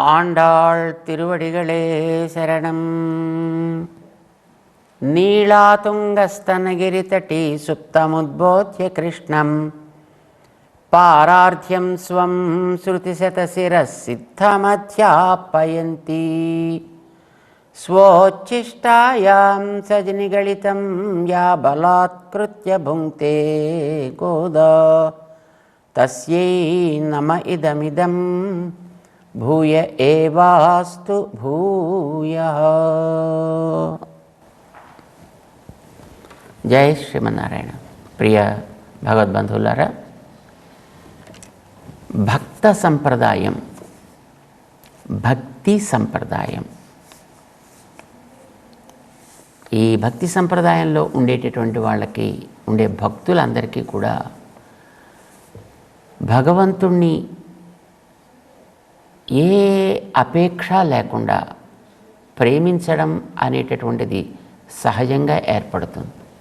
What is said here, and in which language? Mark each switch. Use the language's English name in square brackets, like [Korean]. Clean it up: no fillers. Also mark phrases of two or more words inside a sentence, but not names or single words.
[Tamil] ஆண்டாள் திருவடிகளே சரணம். [Sanskrit] நீளாதுங்கस्तनगिरितटी सुप्तमुद्बोध्य कृष्णं पारार्थ्यं स्वं श्रुतिशतशिरः सिद्धमध्यापयन्ती स्वोच्छिष्टायां सजनिगलितं या बलात्कृत्य भुङ्क्ते गोदा तस्यै नम इदमिदं भूय एवास्तु भूयः. [Telugu] జై శ్రీమన్నారాయణ. ప్రియ భగవద్బంధువులారా, భక్త సంప్రదాయం, భక్తి సంప్రదాయం, ఈ భక్తి సంప్రదాయంలో ఉండేటటువంటి వాళ్ళకి, ఉండే భక్తులందరికీ కూడా భగవంతుణ్ణి ఏ అపేక్ష లేకుండా ప్రేమించడం అనేటటువంటిది సహజంగా ఏర్పడుతుంది.